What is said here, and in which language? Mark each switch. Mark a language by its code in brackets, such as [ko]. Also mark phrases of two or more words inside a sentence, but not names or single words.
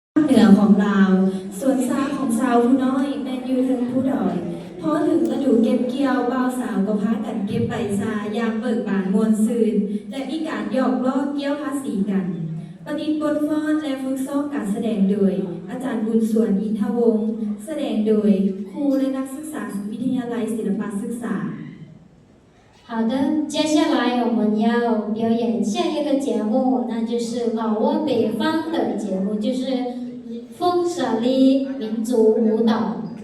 [th] เหนือของลาวส่วนซาของชาวผู้น้อยแมนยูถึงผู้ดอยพอถึงฤดูเก็บเกี่ยวบ่าวสาวก็พากันเก็บใบซายามเบิกบานมวลซืนและมีการหยอกล้อเกี่ยวภาษีกันประดิษฐ์บทฟ้อนและฝึกซ้อมการแสดงโดยอาจารย์บุญส่วนอินทวงศ์แสดงโดยครูและนักศึกษาวิทยาลัยศิลปศึกษา [zh] 好的，接下来我们要表演下一个节目，那就是老挝北方的节目，就是风舍利民族舞蹈。